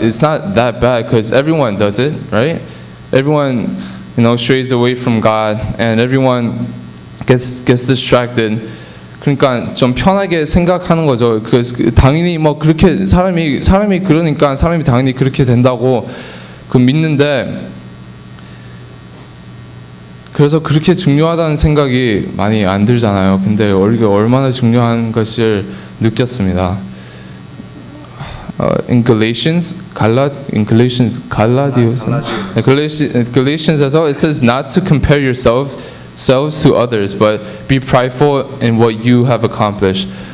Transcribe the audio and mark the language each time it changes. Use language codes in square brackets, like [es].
[en] It's not that bad because everyone does it, right? Everyone, strays away from God, and everyone gets distracted. [ko] 그러니까 좀 편하게 생각하는 거죠. 당연히 뭐 그렇게 사람이 그러니까 사람이 당연히 그렇게 된다고 믿는데, 그래서 그렇게 중요하다는 생각이 많이 안 들잖아요. 근데 얼마나 중요한 것을 느꼈습니다. [en] In Galatians, Galatians에서 it says not to compare yourselves to others, but be prideful in what you have accomplished.